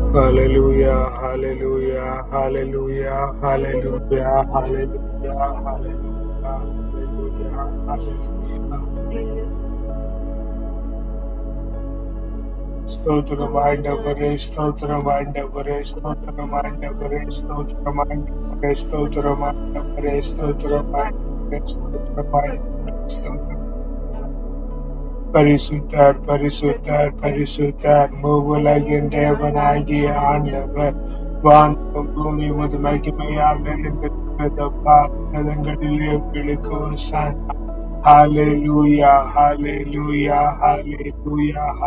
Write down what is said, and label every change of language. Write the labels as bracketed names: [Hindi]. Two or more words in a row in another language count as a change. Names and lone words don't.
[English] Hallelujah, hallelujah, hallelujah, hallelujah, hallelujah, hallelujah, hallelujah, hallelujah. [Tamil] ஸ்தோத்திரம் ஆண்டவரே, ஸ்தோத்திரம் ஆண்டவரே, ஸ்தோத்திரம் ஆண்டவரே, ஸ்தோத்திரம் ஆண்டவரே, ஸ்தோத்திரம் ஆண்டவரே, ஸ்தோத்திரம் ஆண்டவரே, ஸ்தோத்திரம் ஆண்டவரே, ஸ்தோத்திரம். பரிசுத்தர் பரிசுத்தர் பரிசுத்தர் மூவுலகின் தேவனாகிய ஆண்டவர். வானம் பூமி உமது மகிமையால் நிறைந்திருக்கிறதப்பா. உன்னதங்களிலே உங்களுக்கு ஓசானா. ஹalleluya ஹalleluya ஹalleluya.